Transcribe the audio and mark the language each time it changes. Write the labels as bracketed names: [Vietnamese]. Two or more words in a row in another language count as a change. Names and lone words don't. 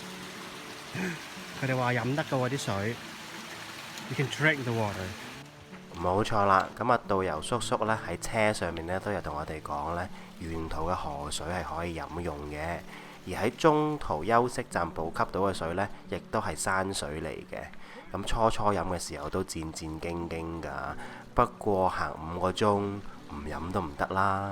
[Cantonese] 佢哋話飲得㗎喎啲水， [English] You can drink the water。 [Cantonese] 冇錯啦，咁導遊叔叔呢喺車上面呢都有同我哋講呢，沿途嘅河水係可以飲用嘅，而喺中途休息站補給到嘅水呢，亦都係山水嚟嘅。咁初飲嘅時候都戰戰兢兢㗎，不過行5個鐘唔飲都唔得啦。